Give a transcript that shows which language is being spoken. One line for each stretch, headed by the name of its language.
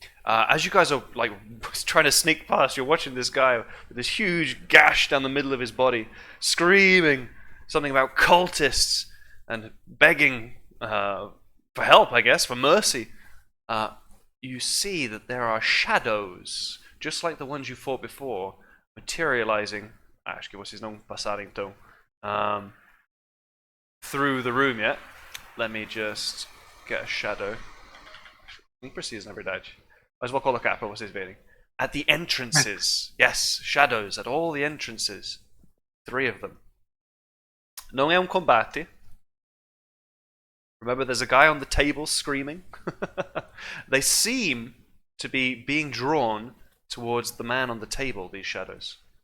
English: As you guys are like trying to sneak past, you're watching this guy with this huge gash down the middle of his body, screaming something about cultists and begging for help, I guess, for mercy. You see that there are shadows, just like the ones you fought before, materializing.
Portuguese: Acho que vocês não passaram então.
English: Through the room yet. Let me just get a shadow.
Portuguese: Nem precisa, na verdade. Mas vou colocar para vocês verem.
English: At the entrances. Yes, shadows at all the entrances. 3 of them.
Portuguese: Não é combate.
English: Remember, there's a guy on the table screaming. They seem to be being drawn towards the man on the table, these shadows.